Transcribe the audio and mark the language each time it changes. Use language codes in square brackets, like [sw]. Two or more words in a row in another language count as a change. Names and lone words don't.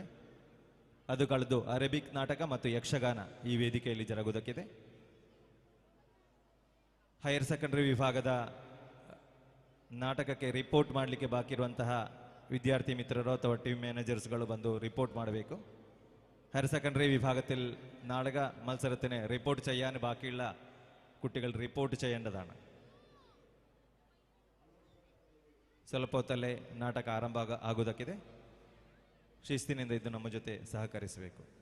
[kn] ಅದು ಕಳೆದು ಅರೇಬಿಕ್ ನಾಟಕ ಮತ್ತು ಯಕ್ಷಗಾನ ಈ ವೇದಿಕೆಯಲ್ಲಿ ಜರುಗುವುದಕ್ಕಿದೆ. [en] higher secondary [kn] ವಿಭಾಗದ ನಾಟಕಕ್ಕೆ ರಿಪೋರ್ಟ್ ಮಾಡಲಿಕ್ಕೆ ಬಾಕಿ ಇರುವಂತಹ ವಿದ್ಯಾರ್ಥಿ ಮಿತ್ರರು ಅಥವಾ [en] team managers [kn] ಬಂದು റിപ്പോർട്ട് ಮಾಡಬೇಕು. [en] higher secondary [ml] വിഭാഗത്തിൽ നാടക മത്സരത്തിന് റിപ്പോർട്ട് ചെയ്യാൻ ബാക്കിയുള്ള കുട്ടികൾ റിപ്പോർട്ട് ചെയ്യേണ്ടതാണ്. [kn] ಸ್ವಲ್ಪ ಹೊತ್ತಲ್ಲೇ ನಾಟಕ ಆರಂಭ ಆಗುವುದಕ್ಕಿದೆ. ಶಿಸ್ತಿನಿಂದ ಇದು ನಮ್ಮ ಜೊತೆ ಸಹಕರಿಸಬೇಕು.